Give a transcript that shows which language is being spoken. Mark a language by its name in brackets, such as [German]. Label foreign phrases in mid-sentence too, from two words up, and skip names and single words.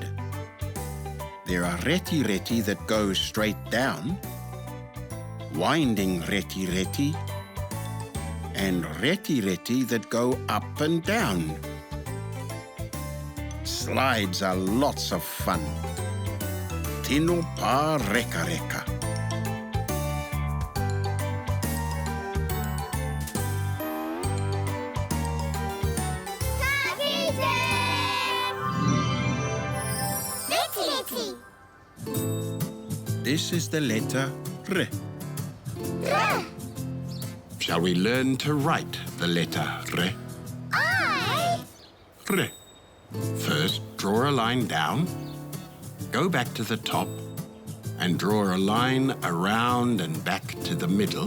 [English] There are reti that go straight down, winding reti, and reti that go up and down. Slides are lots of fun. [Māori] Tino pā reka. [English] Reti. This is the letter R. Ra. Shall we learn to write the letter R? I. R. First, draw a line down, go back to the top, and draw a line around and back to the middle.